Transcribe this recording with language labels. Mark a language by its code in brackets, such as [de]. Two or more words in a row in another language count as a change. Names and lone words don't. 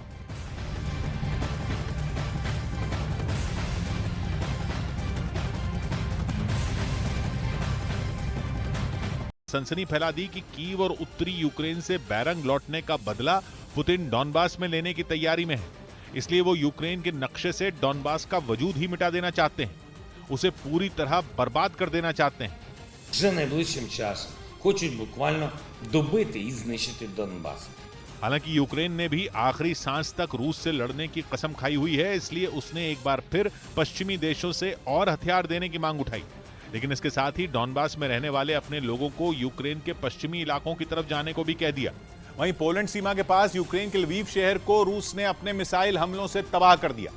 [hi] सनसनी फैला दी कि कीव और उत्तरी यूक्रेन से बैरंग लौटने का बदला पुतिन डॉनबास में लेने की तैयारी में है। इसलिए वो यूक्रेन के नक्शे से डॉनबास का वजूद ही मिटा देना चाहते हैं, उसे पूरी तरह बर्बाद कर देना चाहते हैं। [uk] Вже найближчим часом хочуть буквально добити і знищити Донбас. [hi] हालांकि यूक्रेन ने भी आखिरी सांस तक रूस से लड़ने की कसम खाई हुई है, इसलिए उसने एक बार फिर पश्चिमी देशों से और हथियार देने की मांग उठाई। लेकिन इसके साथ ही डॉनबास में रहने वाले अपने लोगों को यूक्रेन के पश्चिमी इलाकों की तरफ जाने को भी कह दिया। वहीं पोलैंड सीमा के पास यूक्रेन के लवीव शहर को रूस ने अपने मिसाइल हमलों से तबाह कर दिया।